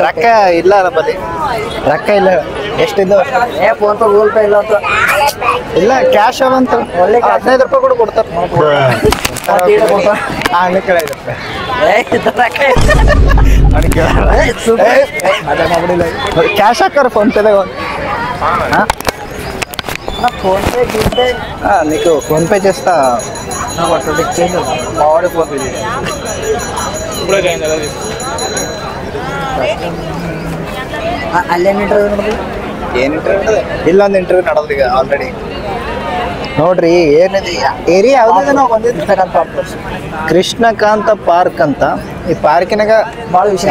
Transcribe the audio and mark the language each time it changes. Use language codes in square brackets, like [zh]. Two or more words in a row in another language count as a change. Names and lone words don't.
[kn] ರೊಕ್ಕ ಇಲ್ಲ ನಮ್ಮಲ್ಲಿ, ರೊಕ್ಕ ಇಲ್ಲ. ಎಷ್ಟಿದ್ದು? ಫೋನ್ ಪೇ ಗೂಗಲ್ ಪೇ ಇಲ್ಲ ಅಂತ. ಇಲ್ಲ, ಕ್ಯಾಶ್ ಅವಂತ ಒಳ್ಳೆ cash. 15 ರೂಪಾಯಿ ಕೂಡ ಕೊಡ್ತಾರೆ. ಕ್ಯಾಶ್ ಹಾಕಾರ ಫೋನ್ ಪೇದಾಗ. [te] ఫోన్ పే గూగుల్ పే నీకు ఫోన్ పే చేస్తా. మావాడి ఫోన్ పే ఇప్పుడే జాయిన్ కదా. [kn] ಅಲ್ಲೇನು ಇಂಟರ್ವ್ಯೂ ನೋಡಿದ್ರಿ? ಏನು ಇಂಟರ್ವ್ಯೂ? ಇಲ್ಲೊಂದು ಇಂಟರ್ವ್ಯೂ ನಡೆದ್ರಿ ಈಗ ಆಲ್ರೆಡಿ. ನೋಡ್ರಿ ಏನಿದೆ ಏರಿಯಾ ಯಾವ್ದು ನಾವು ಬಂದಿದ್ದು? ಕೃಷ್ಣಕಾಂತ ಪಾರ್ಕ್ ಅಂತ. ಈ ಪಾರ್ಕಿನಾಗ ಭಾಳ ವಿಷಯ.